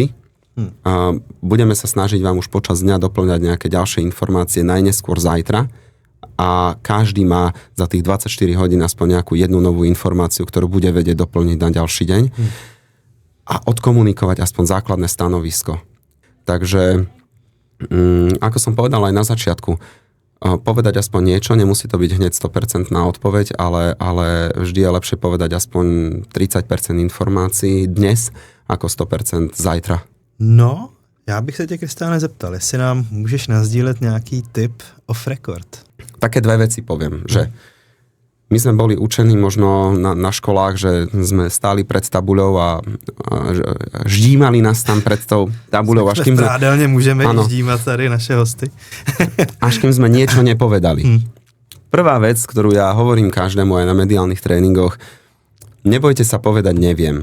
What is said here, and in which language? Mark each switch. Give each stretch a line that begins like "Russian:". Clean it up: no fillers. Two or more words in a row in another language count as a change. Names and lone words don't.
Slovak: Budeme sa snažiť vám už počas dňa doplňať nejaké ďalšie informácie najneskôr zajtra a každý má za tých 24 hodín aspoň nejakú jednu novú informáciu, ktorú bude vedieť doplniť na ďalší deň a odkomunikovať aspoň základné stanovisko. Takže, ako som povedal aj na začiatku, povedať aspoň niečo, nemusí to byť hneď 100% odpoveď, ale vždy je lepšie povedať aspoň 30% informácií dnes ako 100% zajtra.
Czech: No, já bych se tě, Kristiáne, zeptal, jestli nám můžeš nazdílet nějaký tip off record.
Slovak: Také dve veci poviem, že my sme boli učení možno na školách, že sme stáli pred tabuľou a ždímali nás tam pred tou tabuľou.
Czech: Prádelne môžeme ždímať tady naše hosty.
Slovak: Až kým sme niečo nepovedali. Prvá vec, ktorú ja hovorím každému aj na mediálnych tréningoch, nebojte sa povedať neviem.